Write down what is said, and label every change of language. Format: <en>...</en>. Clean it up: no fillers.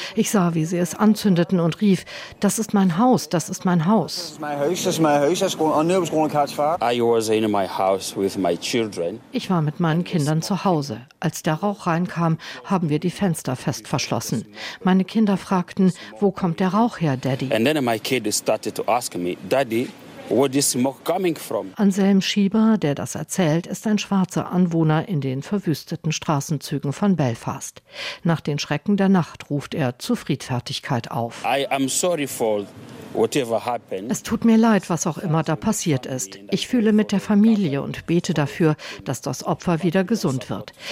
<de>Ich sah, wie sie es anzündeten und rief, das ist mein Haus, das ist mein Haus. Ich war mit meinen Kindern zu Hause. Als der Rauch reinkam, haben wir die Fenster fest verschlossen. Meine Kinder fragten, wo kommt der Rauch her, Daddy?</de> <en>And then my kid started to ask me, Daddy, where is smoke coming from?</en> <de>Anselm Schieber, der das erzählt, ist ein schwarzer Anwohner in den verwüsteten Straßenzügen von Belfast. Nach den Schrecken der Nacht ruft er zu Friedfertigkeit auf.</de> <en>I am sorry for whatever happened.</en> <de>Es tut mir leid, was auch immer da passiert ist. Ich fühle mit der Familie und bete dafür, dass das Opfer wieder gesund wird.</de>